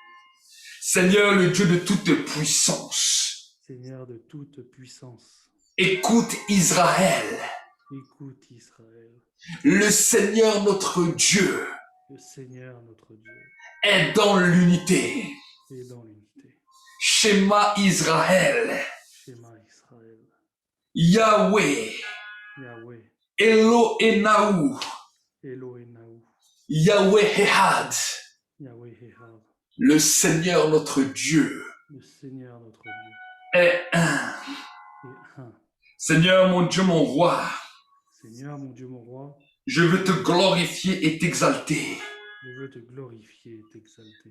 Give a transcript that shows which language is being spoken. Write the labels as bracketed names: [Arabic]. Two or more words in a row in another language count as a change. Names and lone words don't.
[French] Seigneur le Dieu de toute puissance. Seigneur de toute puissance. Écoute Israël, Écoute Israël, le Seigneur notre Dieu le Seigneur notre Dieu est dans l'unité. est dans l'unité. [Hebrew] שמע ישראל, שמע ישראל, Yahweh, Yahweh, Elohenahu, Elohenahu, יהוה אחד, יהוה אחד, [French] le Seigneur notre Dieu le Seigneur notre Dieu est un. est un. Seigneur mon Dieu, mon roi, Seigneur mon Dieu, mon roi, je veux te glorifier et t'exalter. je veux te glorifier et t'exalter.